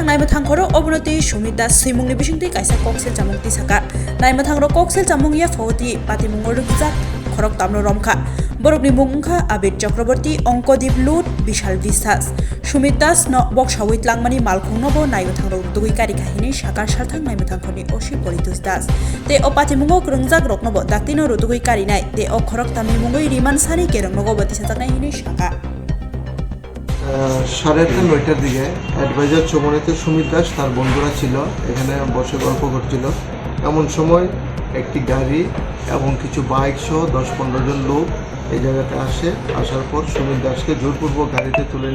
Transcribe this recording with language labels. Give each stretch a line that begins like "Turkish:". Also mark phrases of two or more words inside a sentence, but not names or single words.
Kok Borok: naimthang khoro obonoti Sumit Das simungni bisingtei kaisa koksel chamung tisaka naimthang ro koksel chamung ya photi patimungor rukjak khorok tamno romkha borokni mungkha Abir Chakraborty Onkodip Lut Bishal Visas Sumit Das no boksawit langmani malkhung no bo naimthang ro dugui kari kahini sakar salthang naimthang khoni osi Politus Das te o patimungo krungjak rok no bo daktino ro dugui kari nai te o khorok tamni mungoi riman sari kerong no go bati sajaknai hini saka
Bangla: 9:30টার দিকে অ্যাডভাইজার চৌমনিতে সুমিত দাস তার বন্ধুরা ছিল এখানে বসে গল্প করছিল এমন সময় একটি গাড়ি এবং কিছু বাইক সহ 10-15 জন লোক এই জায়গাতে আসার পর সুমিত দাসকে জোরপূর্বক গাড়িতে তুলে